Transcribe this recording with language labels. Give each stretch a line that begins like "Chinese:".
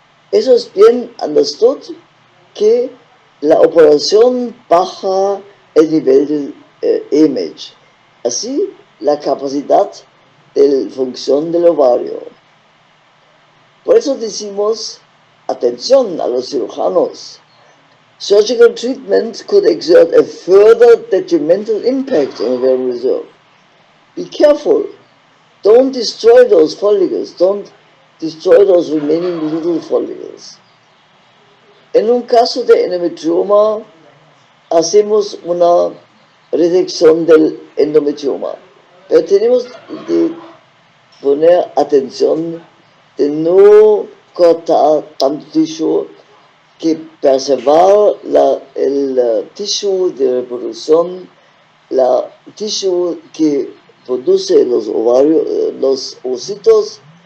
Spanish: Eso es bien
English: understood
Spanish: que la operación baja el nivel del AMH. Así, la capacidad de función del ovario. Por eso decimos, atención a los cirujanos.
English: Surgical treatment could exert a further detrimental impact on ovarian reserve. Be careful. Don't destroy those follicles. Don't destroy those remaining little follicles.
Spanish: En un caso de endometrioma, hacemos una resección del endometrioma. Pero tenemos que poner atención de no cortar tanto tissue, que preservar el tissue de reproducción, la tissue que produce los ovarios, los ovocitos.